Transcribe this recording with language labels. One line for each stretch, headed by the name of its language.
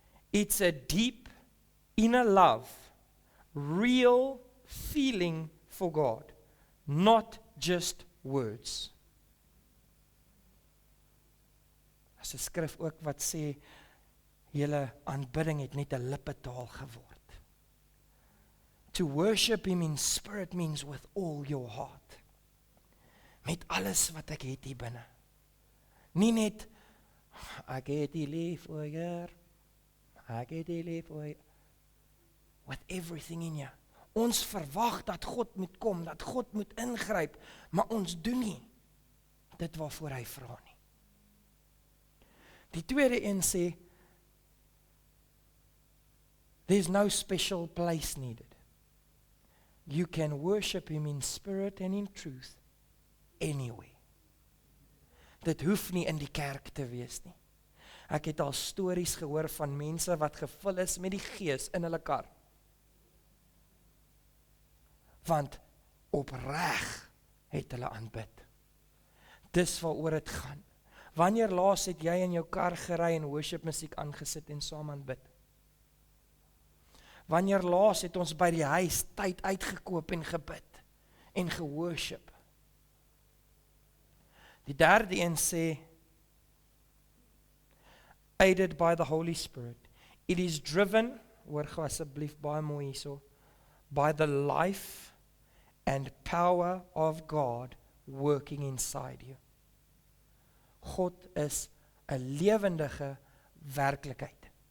English: It's a deep inner love, real feeling for God, not just words.
Afrikaans: As 'n skrif ook wat sê, julle aanbidding het net 'n lippetaal geword.
English: To worship him in spirit means with all your heart.
Afrikaans: Met alles wat ek het hier binne. Nie net, ek het die lief, o Heer, ek het die lief, o Heer.
English: With everything in you.
Afrikaans: Ons verwag dat God moet kom, dat God moet ingryp, maar ons doen nie dit waarvoor hy vra nie. Die tweede een sê,
English: there's no special place needed. You can worship him in spirit and in truth anyway.
Afrikaans: Dit hoef nie in die kerk te wees nie. Ek het al stories gehoor van mense wat gevul is met die gees in hulle kar. Want opreg het hulle aanbid. Dis waaroor dit gaan. Wanneer laas het jy in jou kar gery en worship musiek aangesit en saam aanbid? Wanneer laas het ons by die huis tyd uitgekoop en gebid en geworship? Die derde een sê,
English: aided by the Holy Spirit. It is driven,
Afrikaans: hoor gou asseblief baie mooi hierso,
English: by the life and power of God working inside you.
Afrikaans: God is 'n lewendige werklikheid.